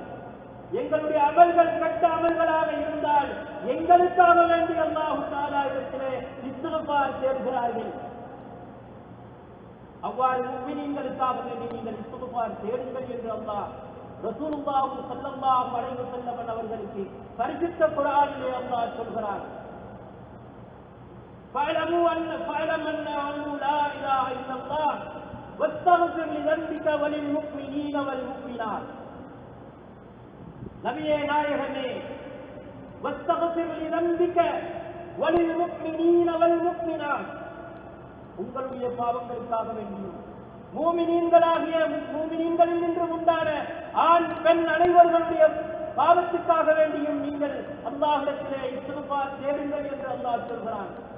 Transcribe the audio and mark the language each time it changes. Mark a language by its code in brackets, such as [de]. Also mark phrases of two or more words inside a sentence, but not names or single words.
[ta] எங்களுடைய அமல்கள் கெட்ட அமல்களாக இருந்தால் எங்களுக்காக வேண்டி அல்லாஹ் தஆலா இடத்திலே இஸ்திக்ஃபார் தேடுகிறார்கள். அவ்வாறு முஃமினீன்களுக்காக வேண்டி நீங்கள் இஸ்திக்ஃபார் தேடுங்கள் என்று அல்லாஹ் ரசூலுல்லாஹ் [ar] صلى الله عليه وسلم [ta] அவர்களுக்கு பரிசுத்த குர்ஆனிலே அல்லாஹ் சொல்கிறார். [ar] فاعلموا أنه لا إله إلا الله واستغفر لذنبك وللمؤمنين والمؤمنات. [ta] நபியே நாயகமே, [ar] واستغفر لذنبك وللمؤمنين والمؤمنات, [ta] உங்களுடைய பாவங்களுக்காக வேண்டியும் மூமினீன்களாகிய மூமினீன்களில் நின்று உண்டான ஆண் பெண் அனைவர்களுடைய பாவத்துக்காக வேண்டியும் நீங்கள் அல்லாஹ்விடத்திலே இஸ்திக்ஃபார் தேடுங்கள் என்று அல்லாஹ் சொல்கிறான்.